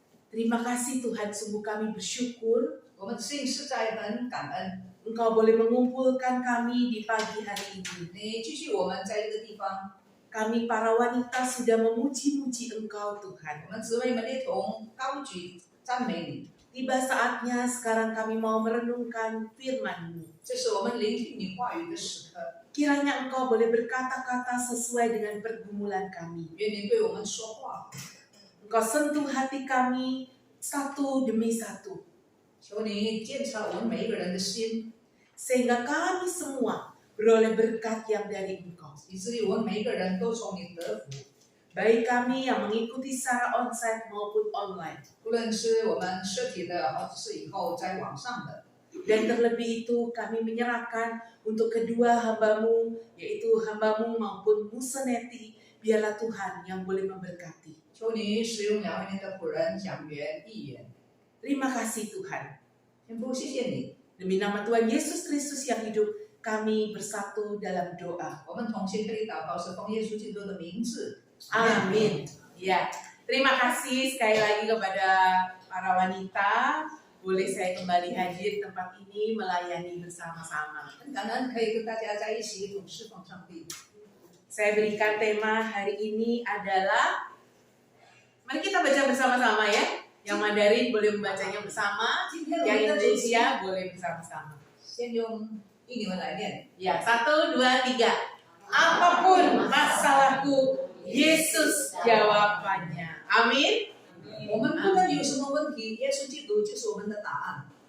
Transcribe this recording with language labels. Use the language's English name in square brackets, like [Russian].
[Indonesian] Terima kasih Tuhan, sungguh kami bersyukur [Chinese] 我们心实在很感恩， [Indonesian] Engkau boleh mengumpulkan kami di pagi hari ini. [Chinese] 你继续我们在这个地方， [Indonesian] Kami para wanita sudah memuji-muji Engkau Tuhan. [Chinese] 我们姊妹们一同高举赞美你。 [Indonesian] Tiba saatnya sekarang kami mau merenungkan firman-Mu. [Chinese] 这是我们聆听你话语的时刻， [Indonesian] Kiranya Engkau boleh berkata-kata sesuai dengan pergumulan kami. [Chinese] 愿你对我们说话， [Indonesian] Engkau sentuh hati kami satu demi satu. [Chinese] 求你鉴察我们每一个人的心， [Indonesian] Sehingga kami semua beroleh berkat yang dari Engkau. [Chinese] 以至于我们每一个人都从你得福。 [Indonesian] Baik kami yang mengikuti secara onsite maupun online. [Chinese] 无论是我们实体的，或者是以后在网上的， [Indonesian] Dan terlebih itu kami menyerahkan untuk kedua hamba-Mu, yaitu hamba-Mu maupun Museneti, biarlah Tuhan yang boleh memberkati. [Chinese] 求你使用两位您的仆人讲员、议员。 [Indonesian] Terima kasih Tuhan. [Chinese] 天父，谢谢你， [Indonesian] Demi nama Tuhan Yesus Kristus yang hidup, kami bersatu dalam doa. [Chinese] 我们同心可以祷告，是奉耶稣基督的名字。 [Indonesian] Amin. Ya, terima kasih sekali lagi kepada para wanita. Boleh saya kembali hadir tempat ini melayani bersama-sama. [Chinese] 很感恩可以跟大家在一起一同侍奉上帝。 [Indonesian] Saya berikan tema hari ini adalah, mari kita baca bersama-sama ya. Yang Mandarin boleh membacanya bersama, [Chinese] 今天我 [Indonesian] yang [Chinese] 们的主题 [Indonesian] Indonesia boleh bersama-sama. [Chinese] 先用印尼文来念。 [Indonesian] Ya, 1, 2, 3. Apapun masalahku, Yesus jawabannya. Amin. [Chinese] 我们不论有什么问题，耶稣基督就是我们的答案。